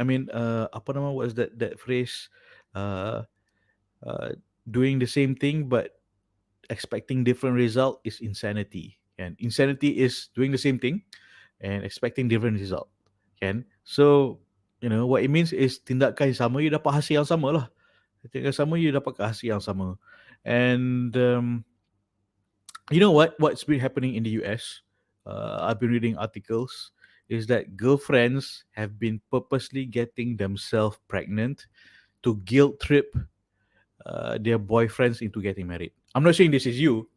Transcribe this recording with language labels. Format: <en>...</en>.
<en>I mean,</en> <ms>apa nama,</ms> <en>what is that phrase? Uh, Doing the same thing but expecting different result is insanity. And insanity is doing the same thing and expecting different result.</en> <ms>Kan?</ms> <en>So, what it means is</en> <ms>tindakan yang sama, you dapat hasil yang sama lah. Tindakan yang sama, you dapat hasil yang sama.</ms> <en>And you know what's been happening in the US? I've been reading articles, is that girlfriends have been purposely getting themselves pregnant to guilt trip their boyfriends into getting married. I'm not saying this is you.</en>